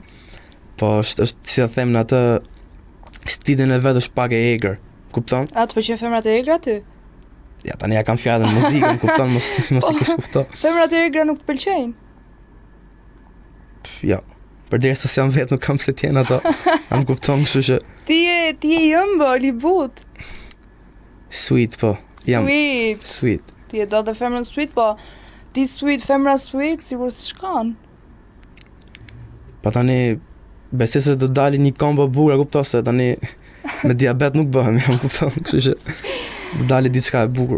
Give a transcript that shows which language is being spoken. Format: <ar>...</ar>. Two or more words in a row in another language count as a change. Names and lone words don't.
<sq>Po është si ta them në atë stilin e vet është pak e egër. Kupton? A të pëlqen femrat e egra ty? Ja tani ja kam fjalën muzikën, kupton, mos e kish kupton. Femrat e egra nuk të pëlqejnë? Ja. Përderisa s'jam vetë nuk kam se t'jen ato. Am kupton, kështu që Ti je ëmbël i but. sweet po. Jam Sweet. sweet. Ti e do dhe femrën sweet, po ti sweet, femra sweet, sigur s'shkon. Po tani besoj se do dali një kombo bukur, kupton se tani me diabet nuk bëhem, jam kupton, kështu që do dali diçka e bukur.</sq>